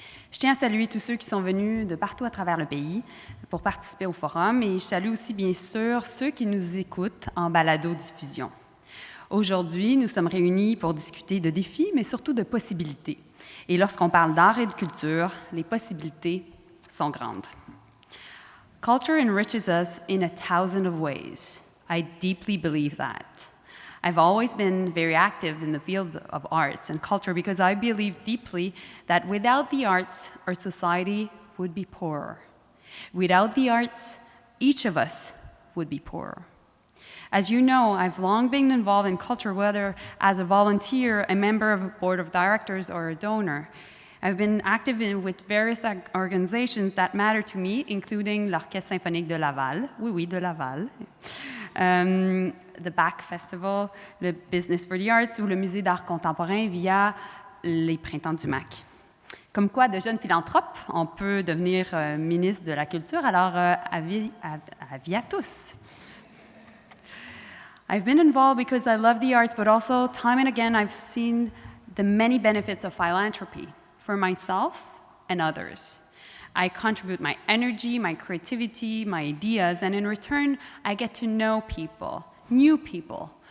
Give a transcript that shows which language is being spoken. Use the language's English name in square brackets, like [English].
[French] Je tiens à saluer tous ceux qui sont venus de partout à travers le pays pour participer au forum et je salue aussi bien sûr ceux qui nous écoutent en balado-diffusion. Aujourd'hui, nous sommes réunis pour discuter de défis, mais surtout de possibilités. Et lorsqu'on parle d'art et de culture, les possibilités sont grandes. [English] Culture enriches us in 1,000 of ways. I deeply believe that. I've always been very active in the field of arts and culture because I believe deeply that without the arts, our society would be poorer. Without the arts, each of us would be poorer. As you know, I've long been involved in culture, whether as a volunteer, a member of a board of directors, or a donor. I've been active with various organizations that matter to me, including l'Orchestre symphonique de Laval, [French] oui, de Laval, [English] the Bach Festival, le Business for the Arts ou le Musée d'art contemporain via les Printemps du MAC. [French] Comme quoi, de jeunes philanthropes, on peut devenir ministre de la Culture, alors avis à tous. [English] I've been involved because I love the arts, but also time and again I've seen the many benefits of philanthropy for myself and others. I contribute my energy, my creativity, my ideas, and in return, I get to know people, new people.